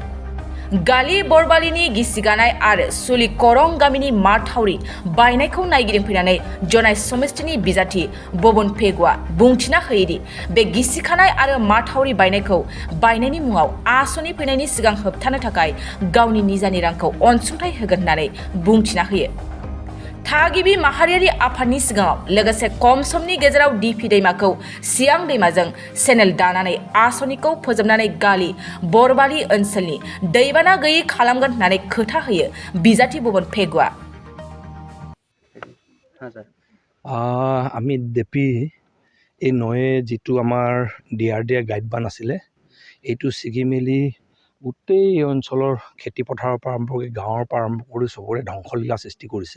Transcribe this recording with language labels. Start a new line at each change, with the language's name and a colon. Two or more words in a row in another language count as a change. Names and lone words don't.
Bodo: गालि बरबालिनि गिसिगानाय आरो सुलि करं गामिनि माथावरि बायनायखौ नायगिदिं फैनानै जनाय समितिनि बिजाथि भुबन पेगुआ बुंथिना होयोदि बे गिसिखानाय आरो माथावरि बायनायखौ बायनायनि मुङाव आसनि फैनायनि सिगां होबथानो थाखाय गावनि निजानि रांखौ अनसुंथाइ होगोन होननानै बुंथिना होयो। थागिबि माहारियारि आफादनि सिगाङाव लोगोसे खम समनि गेजेराव दिफि दैमाखौ सियां दैमाजों चेनेल दानानै आसनिखौ फोजोबनानै गालि बरबालि ओनसोलनि दैबाना गैयै खालामगोन होननानै खोथा होयो बिजाथि भुबन पेगुआ।
Assamese: আমি দেপি এই নয়ে যিটো আমাৰ DRDA গাইড বান আছিলে এইটো ছিগি মেলি গোটেই এই অঞ্চলৰ খেতি পথাৰৰ পৰা আৰম্ভ কৰি গাঁৱৰ পৰা আৰম্ভ কৰি চবৰে ধ্বংসলীলা সৃষ্টি কৰিছে।